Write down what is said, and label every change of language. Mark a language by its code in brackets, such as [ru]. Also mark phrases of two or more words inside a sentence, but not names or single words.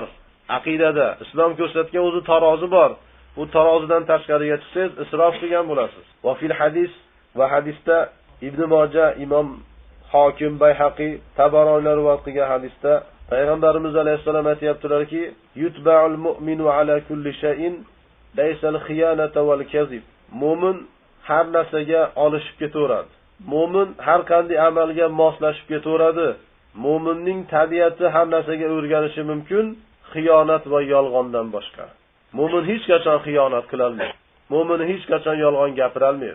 [uz] Aqidada islom ko'rsatgan o'zi tarozi bor. Bu tarozidan tashqariga chiqsangiz isrof qilgan bo'lasiz. [ar] وفي الحديث [uz] va hadisda Ibn Majah, Imom Hokim, Bayhaqi, Tabaronilar rivoyat qilgan hadisda Payg'ambarimiz alayhisalom aytayaptilarki, [ar] يطبع المؤمن على كل شيء ليس الخيانة والكذب. [uz] Mo'min har narsaga olishib ketaveradi. Mo'min har qanday amalga moslashib ketaveradi. Mo'minning tabiati har narsaga o'rganishi mumkin, xiyonat va yolg'ondan boshqa. Mo'min hech qachon xiyonat qila olmaydi. Mo'min hech qachon yolg'on gapira olmaydi.